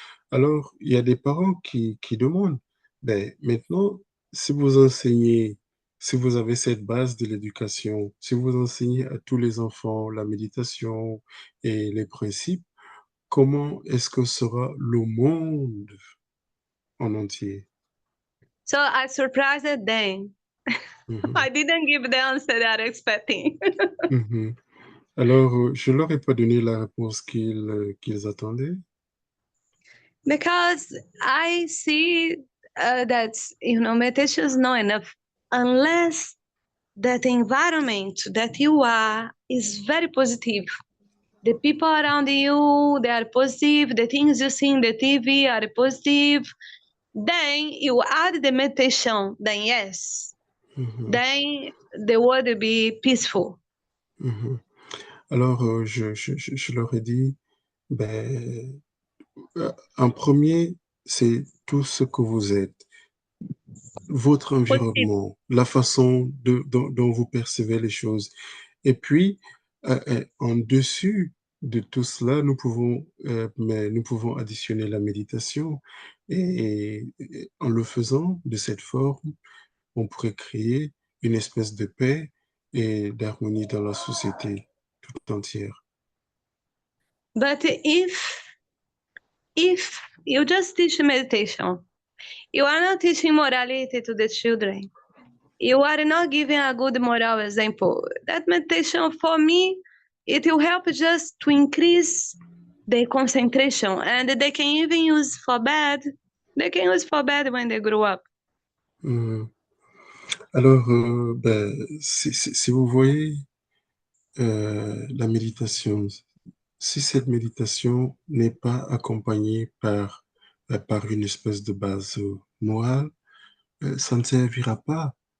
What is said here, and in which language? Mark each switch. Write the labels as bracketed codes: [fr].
[fr] alors il y a des parents qui demandent, ben, maintenant, si vous enseignez, si vous avez cette base de l'éducation, si vous enseignez à tous les enfants la méditation et les principes, comment est-ce que sera le monde en entier? [en] So I surprised them. I didn't give the answer they are expecting. [fr] Alors, je leur ai pas donné la réponse qu'ils attendaient. [en] Because I see that meditation is not enough unless that environment that you are is very positive. The people around you, they are positive. The things you see in the TV are positive. Then you add the meditation. Then yes, then the world will be peaceful. [fr] Alors, je leur ai dit, ben, en premier, c'est tout ce que vous êtes, votre environnement, la façon dont vous percevez les choses. Et puis, en dessus de tout cela, nous pouvons additionner la méditation. Et en le faisant de cette forme, on pourrait créer une espèce de paix et d'harmonie dans la société tout entière. [en] But if you just teach meditation, you are not teaching morality to the children. You are not giving a good moral example. That meditation, for me, it will help just to increase the concentration, and they can even use for bad. They can use for bad when they grow up. [fr] Alors, ben, si vous voyez la méditation, si cette méditation n'est pas accompagnée par une espèce de base morale, ça ne servira pas.